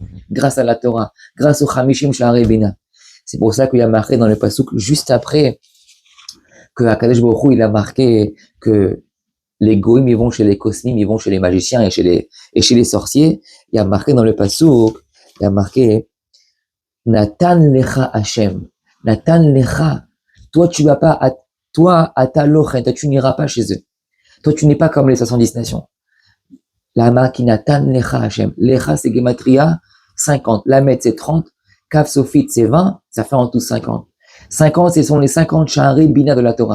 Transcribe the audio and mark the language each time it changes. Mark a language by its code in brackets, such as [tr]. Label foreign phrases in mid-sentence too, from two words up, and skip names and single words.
[fr] Grâce à la Torah, grâce au [he] חמישים שערי בינה. [fr] C'est pour ça qu'il y a marqué dans le pasuk juste après que [he] הקדוש ברוך הוא, [fr] il a marqué que les goïms ils vont chez les kosnim, ils vont chez les magiciens et chez les sorciers. Il y a marqué dans le pasuk, il y a marqué [he] נתן לך ה. נתן לך. [fr] Toi, tu vas pas, toi, [he] אתה לא כן, [fr] toi, tu n'iras pas chez eux. Toi, tu n'es pas comme les 70 nations. La marque [he] נתן לך ה. [fr] Lecha, c'est Gematria, 50. Lamed, c'est 30. Kaf Sofit, c'est 20. Ça fait en tout 50. 50, ce sont les 50 [he] שערי בינה [fr] de la Torah.